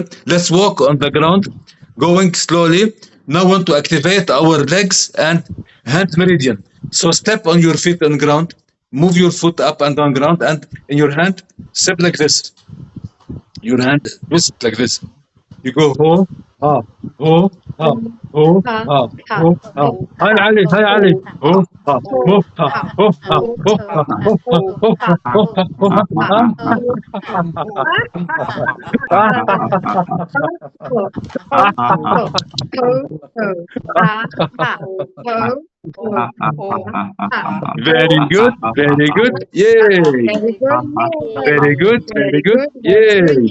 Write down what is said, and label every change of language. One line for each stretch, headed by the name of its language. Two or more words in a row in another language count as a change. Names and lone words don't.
English: Let's walk on the ground, going slowly. Now want to activate our legs and hand meridian. So step on your feet on ground. Move your foot up and down ground, and in your hand, step like this. Your hand twist like this. You go ho ha ho ha ho ha ho ha. Hi Ali, hi Ali. Ho ha ho ha ho ha ho ha ho ha ho ha ho ha ho ha. Very good, very good. Yay! Very good, very good. Yay!